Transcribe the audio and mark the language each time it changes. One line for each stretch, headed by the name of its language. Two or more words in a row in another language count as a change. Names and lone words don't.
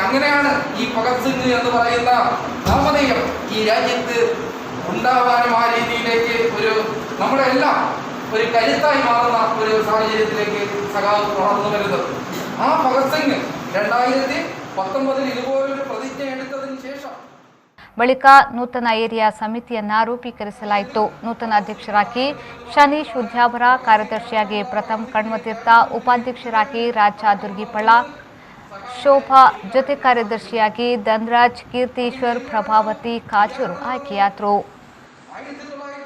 Malayalam: അങ്ങനെയാണ് ഈ ഭഗത് സിംഗ് എന്ന് പറയുന്ന നാമധേയം ഈ രാജ്യത്ത് ഉണ്ടാവാനും ആ രീതിയിലേക്ക് ഒരു നമ്മുടെ എല്ലാം ഒരു കരുത്തായി മാറുന്ന ഒരു സാഹചര്യത്തിലേക്ക് സഖാവ് വളർന്നു വരുന്നത്. ആ ഭഗത് സിംഗ് 2019 ഇതുപോലൊരു പ്രതിജ്ഞ എടുത്തതിന് ശേഷം
Kannada: ಬಳಿಕ ನೂತನ ಏರಿಯಾ ಸಮಿತಿಯನ್ನ ರೂಪೀಕರಿಸಲಾಯಿತು. ನೂತನ ಅಧ್ಯಕ್ಷರಾಗಿ ಶನೀಶ್ ಉದ್ಯಾವರ, ಕಾರ್ಯದರ್ಶಿಯಾಗಿ ಪ್ರಥಮ್ ಕಣ್ವತೀರ್ಥ, ಉಪಾಧ್ಯಕ್ಷರಾಗಿ ರಾಜ ದುರ್ಗಿಪಳ್ಳ, ಶೋಭಾ, ಜೊತೆ ಕಾರ್ಯದರ್ಶಿಯಾಗಿ ಧನ್ರಾಜ್, ಕೀರ್ತೀಶ್ವರ್, ಪ್ರಭಾವತಿ ಕಾಜೂರು ಆಯ್ಕೆಯಾದರು.